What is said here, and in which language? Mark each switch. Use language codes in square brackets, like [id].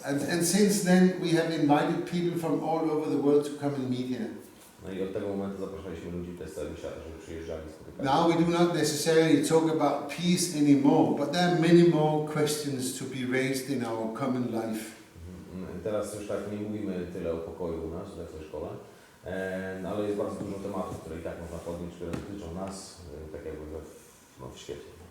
[en] And since then we have invited people from all over the world to come and meet here. [pl] No i od tego momentu zapraszaliśmy ludzi z całego świata, żeby przyjeżdżali i spotykali. [en] Now we do not necessarily talk about peace anymore, but there are many more questions to be raised in our common life. [pl] Teraz już tak nie mówimy tyle o pokoju u nas, w tej szkole, ale jest bardzo dużo tematów, które i tak można podjąć, które dotyczą nas, tak jakby w świecie.